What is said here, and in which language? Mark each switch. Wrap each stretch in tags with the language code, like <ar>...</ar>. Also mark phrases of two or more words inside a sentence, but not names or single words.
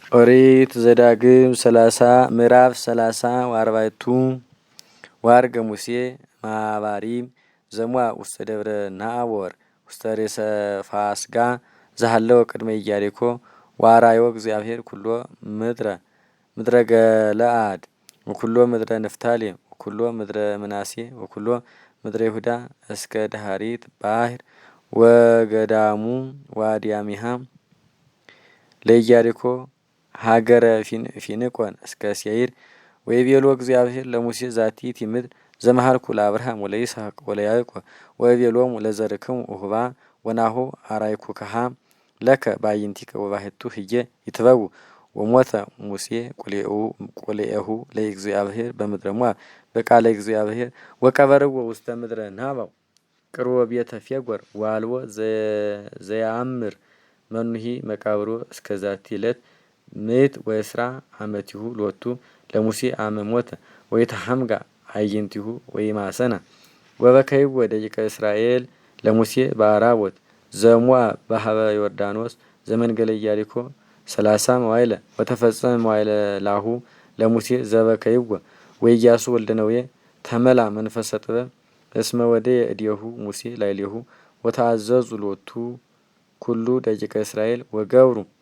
<gez>ኦሪት ዘዳግም 30 ምዕራፍ 30 ወአርባዕቱ ወአርገ ሙሴ ማባሪም ዘሟ ውስተ ደብረ ናቦር ውስተ ርእሰ ፋስጋ ዘሃለው ቅድመ ኢያሪኮ ወአራዮ እግዚአብሔር ኩሎ ምድረ ገለአድ ወኩሎ ምድረ ንፍታሌም ወኩሎ ምድረ ምናሴ ወኩሎ ምድረ ይሁዳ እስከ ዳህሪት ባህር ወገዳሙ ዋዲያሚሃ ለኢያሪኮ ሀገረ ፊንቆን እስከ ሴይር ወይቤሎ እግዚአብሔር ለሙሴ ዛቲ ትምድር ዘመሃልኩ ለአብርሃም ወለይስሐቅ ወለያዕቆብ ወይቤሎሙ ለዘርክሙ ውህባ ወናሁ አራይኩከሃ ለከ ባይንቲከ ወባሕቱ ህየ ይትበው ወሞተ ሙሴ ቁልኤሁ ለእግዚአብሔር በምድረ ሞዓብ በቃለ እግዚአብሔር ወቀበርዎ ውስተ ምድረ ናባው ቅርቦ ቤተ ፌጎር ዋልዎ ዘያምር መኑሂ መቃብሮ እስከ ዛቲ ዕለት ምእት ወእስራ ዓመቲሁ ሎቱ ለሙሴ አመ ሞተ ወይተሐምጋ አዕይንቲሁ ወይማሰና ወበከይዎ ደቂቀ እስራኤል ለሙሴ በአራቦት ዘሞዓብ በሀበ ዮርዳኖስ ዘመንገለ ኢያሪኮ 30 መዋዕለ ወተፈጸመ መዋዕለ ላሁ ለሙሴ ዘበከይዎ ወኢያሱ ወልደ ነዌ ተመላ መንፈሰ ጥበብ እስመ ወደየ እዴሁ ሙሴ ላዕሌሁ ወተአዘዙ ሎቱ ኩሉ ደቂቀ እስራኤል ወገብሩ</gez>